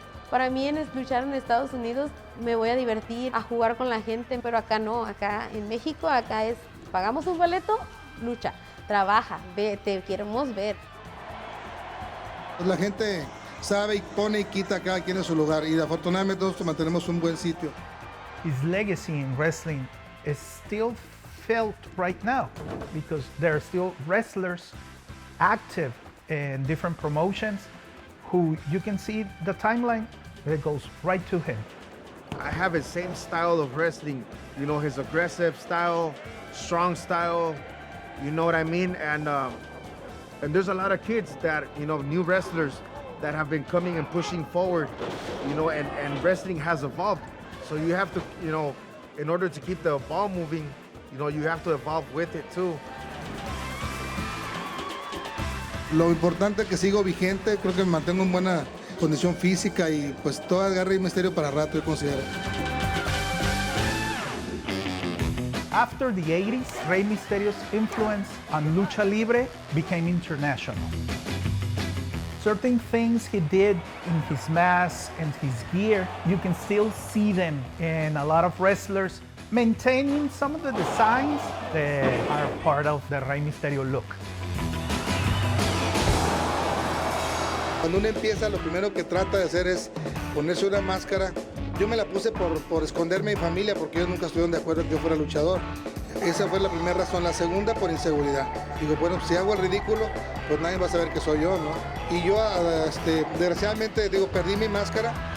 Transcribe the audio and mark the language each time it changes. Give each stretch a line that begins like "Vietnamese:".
Spanish: Para mí luchar en Estados Unidos me voy a divertir, a jugar con la gente, pero acá no, acá en México, acá es, pagamos un boleto, lucha, trabaja, ve, te queremos ver. Pues la gente sabe y pone y quita a cada quien en su lugar y afortunadamente nosotros mantenemos un buen sitio.
English: His legacy in wrestling is still felt right now because there are still wrestlers active in different promotions who you can see the timeline that goes right to him. I have his same style of wrestling, you know, his aggressive style, strong style, you know what I mean? And there's a lot of kids that, you know, new wrestlers that have been coming and pushing forward, you know, and wrestling has evolved. So you have to, you know, in order to keep the ball moving, you know, you have to evolve with it too.
Spanish: Lo importante es que sigo vigente, creo que me mantengo en buena condición física y pues todo agarra Rey Misterio para rato, yo considero.
English: After the 80s, Rey Misterio's influence on Lucha Libre became international. Certain things he did in his mask and his gear, you can still see them in a lot of wrestlers maintaining some of the designs that are part of the Rey Misterio look.
Spanish: Cuando uno empieza, lo primero que trata de hacer es ponerse una máscara. Yo me la puse por esconderme a mi familia porque ellos nunca estuvieron de acuerdo en que yo fuera luchador. Esa fue la primera razón. La segunda, por inseguridad. Digo, bueno, si hago el ridículo, pues nadie va a saber que soy yo, ¿no? Y yo, desgraciadamente, digo, perdí mi máscara.